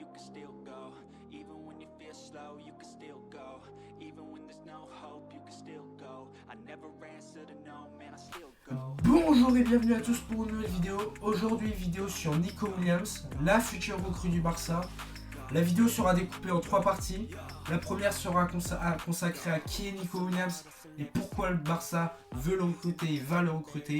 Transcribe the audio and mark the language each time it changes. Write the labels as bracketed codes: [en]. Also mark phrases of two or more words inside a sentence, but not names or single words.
[en] still go. Even when you feel slow, you can still go. Even when there's no hope, you can still go. I never answer to no, man, I still go. [fr] Bonjour et bienvenue à tous pour une nouvelle vidéo. Aujourd'hui, vidéo sur Nico Williams, la future recrue du Barça. La vidéo sera découpée en 3 parties. La première sera consacrée à qui est Nico Williams et pourquoi le Barça veut le recruter et va le recruter.